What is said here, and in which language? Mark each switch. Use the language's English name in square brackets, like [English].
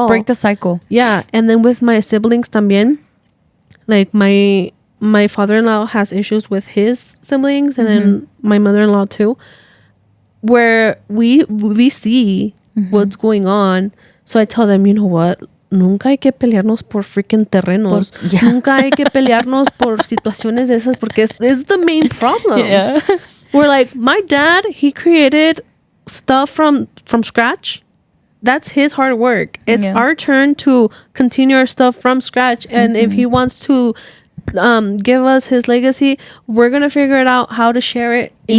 [English] Let's break the cycle. Yeah. And then with my siblings [Spanish] también, [English] like my father-in-law has issues with his siblings, and then my mother-in-law too, where we see what's going on. So I tell them, you know what? [Spanish] Nunca hay que pelearnos por freaking terrenos. Nunca hay que pelearnos por situaciones de esas, porque [English] it's the main problem. Yeah. We're like, my dad, he created stuff from scratch. That's his hard work. It's our turn to continue our stuff from scratch. And if he wants to give us his legacy, we're gonna figure it out how to share it and